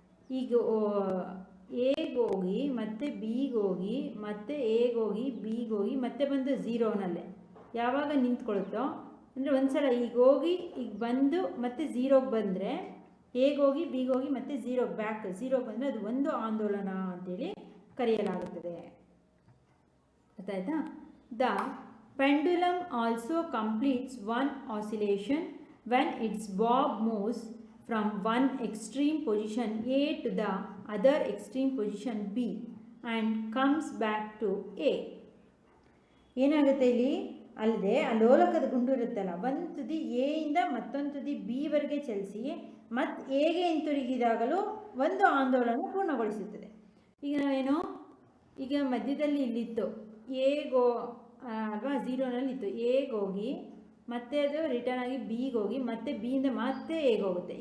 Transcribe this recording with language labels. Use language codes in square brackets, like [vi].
[kn] ಈಗ ಎಗೆ ಹೋಗಿ ಮತ್ತೆ ಬಿಗೆ ಹೋಗಿ ಮತ್ತೆ ಎಗೆ ಹೋಗಿ ಬಿಗೆ ಹೋಗಿ ಮತ್ತೆ ಬಂದು ಝೀರೋನಲ್ಲೇ ಯಾವಾಗ ನಿಂತ್ಕೊಳುತ್ತೋ ಅಂದರೆ ಒಂದು ಸಲ ಈಗ ಹೋಗಿ ಈಗ ಬಂದು ಮತ್ತೆ ಝೀರೋಗೆ ಬಂದರೆ ಎಗೆ ಹೋಗಿ ಬಿಗೆ ಹೋಗಿ ಮತ್ತೆ ಝೀರೋಗೆ ಬ್ಯಾಕ್ ಝೀರೋಗೆ ಬಂದರೆ ಅದು ಒಂದು ಆಂದೋಲನ ಅಂತೇಳಿ ಕರೆಯಲಾಗುತ್ತದೆ. ಗೊತ್ತಾಯ್ತಾ? [en] The pendulum also completes one oscillation when its bob moves from one extreme position A to the other extreme position B and comes back to A. [kn] ಏನಾಗುತ್ತೆ ಇಲ್ಲಿ ಅಲ್ಲದೆ ಆ ಲೋಲಕದ ಗುಂಡು ಇರುತ್ತಲ್ಲ, ಒಂದು ತುದಿ ಎ ಇಂದ ಮತ್ತೊಂದು ತುದಿ ಬಿ ವರೆಗೆ ಚಲಿಸಿ ಮತ್ತು ಎಗೆ ಹಿಂತಿರುಗಿದಾಗಲೂ ಒಂದು ಆಂದೋಲನ ಪೂರ್ಣಗೊಳಿಸುತ್ತದೆ. ಈಗ ಏನು, ಈಗ ಮಧ್ಯದಲ್ಲಿ ಇಲ್ಲಿತ್ತು ಎಗೋ ಅಲ್ವಾ, ಝೀರೋನಲ್ಲಿ ಇತ್ತು, ಎಗೆ ಹೋಗಿ ಮತ್ತೆ ಅದು ರಿಟರ್ನ್ ಆಗಿ ಬಿಗೆ ಹೋಗಿ ಮತ್ತೆ ಬಿಯಿಂದ ಮತ್ತೆ ಎಗೆ ಹೋಗುತ್ತೆ.